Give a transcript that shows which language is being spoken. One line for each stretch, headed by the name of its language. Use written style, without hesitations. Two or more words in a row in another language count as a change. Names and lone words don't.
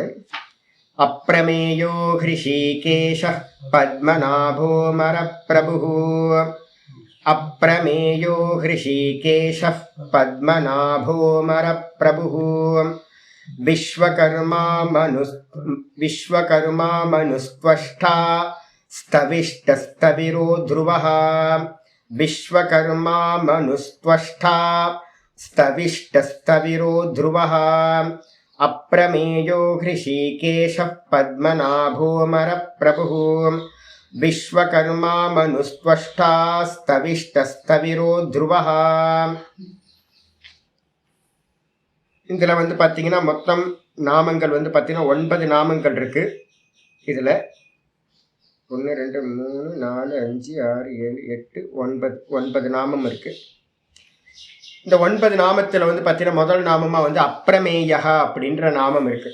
Sanskrit: अप्रमेयो हृषीकेशः पद्मनाभो मरप्रभुः अप्रमेयो हृषीकेशः पद्मनाभो मरप्रभुः विश्वकर्मा मनुस्त्वष्टा स्तविष्टस्तविरो ध्रुवः विश्वकर्मा मनुस्त्वष्टा स्तविष्टस्तविरो ध्रुवः अप्रमेयो हृषीकेशः पद्मनाभो मरप्रभुः विश्वकर्मा मनुस्त्वष्टा स्तविष्टस्तविरो ध्रुवः.
Tamil: இதில் வந்து பார்த்தீங்கன்னா மொத்தம் நாமங்கள் வந்து பார்த்தீங்கன்னா 9 நாமங்கள் இருக்கு. இதில் 1 2 3 4 5 6 7 8 9 நாமம் இருக்கு. இந்த 9 நாமத்தில் வந்து பார்த்தீங்கன்னா முதல் நாமமாக வந்து அப்ரமேயா அப்படின்ற நாமம் இருக்கு.